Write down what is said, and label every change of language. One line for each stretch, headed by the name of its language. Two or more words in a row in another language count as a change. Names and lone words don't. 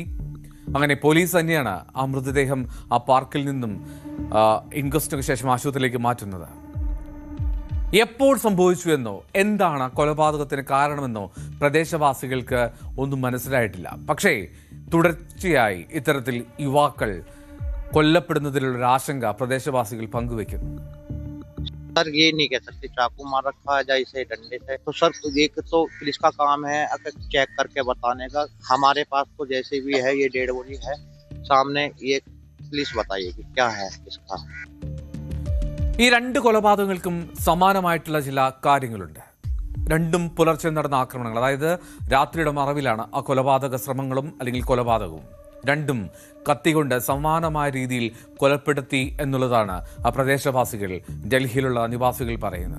Malayalam: അങ്ങനെ പോലീസ് തന്നെയാണ് ആ മൃതദേഹം ആ പാർക്കിൽ നിന്നും ഇൻക്വസ്റ്റിന് ശേഷം ആശുപത്രിയിലേക്ക് മാറ്റുന്നത്. എപ്പോൾ സംഭവിച്ചു എന്നോ എന്താണ് കൊലപാതകത്തിന് കാരണമെന്നോ പ്രദേശവാസികൾക്ക് ഒന്നും മനസ്സിലായിട്ടില്ല. പക്ഷേ തുടർച്ചയായി ഇത്തരത്തിൽ യുവാക്കൾ കൊല്ലപ്പെടുന്നതിലുള്ള ആശങ്ക പ്രദേശവാസികൾ പങ്കുവയ്ക്കുന്നു.
Hindi: सर ये नहीं कह सकते चाकू मार रखा है या इसे डंडे से, तो सर एक तो पुलिस का काम है अगर चेक करके बताने का. हमारे पास तो जैसे भी है ये
English: dead body
Hindi: है सामने, ये पुलिस बताएगी क्या है इसका.
Malayalam: ഈ രണ്ട് കൊലപാതകങ്ങൾക്കും സമാനമായിട്ടുള്ള ചില കാര്യങ്ങളുണ്ട്. രണ്ടും പുലർച്ചെ നടന്ന ആക്രമണങ്ങൾ, അതായത് രാത്രിയുടെ മറവിലാണ് ആ കൊലപാതക ശ്രമങ്ങളും അല്ലെങ്കിൽ കൊലപാതകവും. രണ്ടും കത്തികൊണ്ട് സമാനമായ രീതിയിൽ കൊലപ്പെടുത്തി എന്നുള്ളതാണ് ആ പ്രദേശവാസികൾ, ഡൽഹിയിലുള്ള നിവാസികൾ പറയുന്നത്.